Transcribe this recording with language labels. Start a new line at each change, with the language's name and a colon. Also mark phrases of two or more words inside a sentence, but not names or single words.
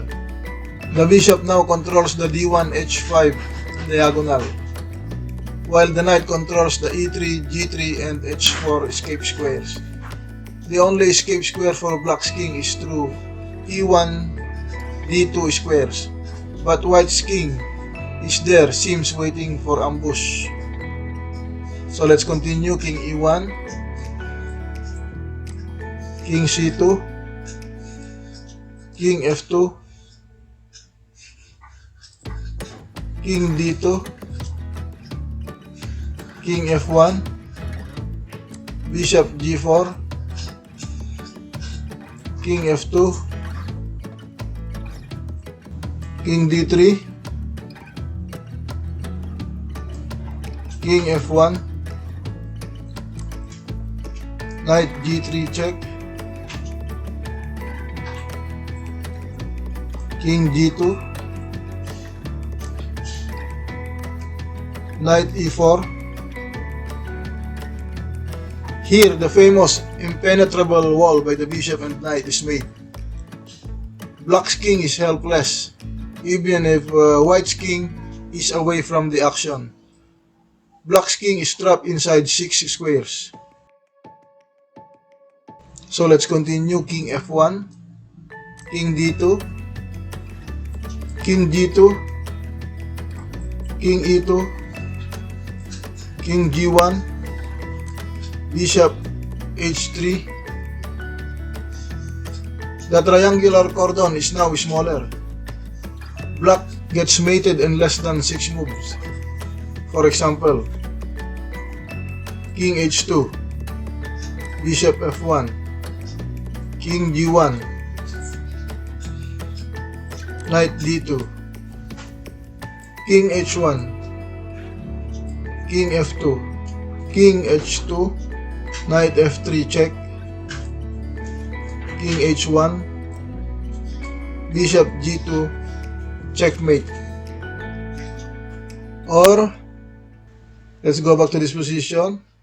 English: The bishop now controls the D1 H5 diagonal, while the knight controls the E3, G3, and H4 escape squares. The only escape square for black's king is through E1, D2 squares, but white's king is there, seems waiting for ambush. So let's continue. King E1, King C2, King F2, King D2, King F1, Bishop G4, King F2, King D3, King F1, Knight G3 check, King G2, Knight E4. Here, the famous impenetrable wall by the bishop and knight is made. Black's king is helpless, even if white's king is away from the action. Black's king is trapped inside 6 squares. So let's continue. King F1, King D2, King G2, King E2, King G1, Bishop H3. The triangular cordon is now smaller. Black gets mated in less than 6 moves. For example, King H2, Bishop F1, King G1, Knight D2, King H1, King F2, King H2, Knight F3 check, King H1, Bishop G2, checkmate. Or, let's go back to this position.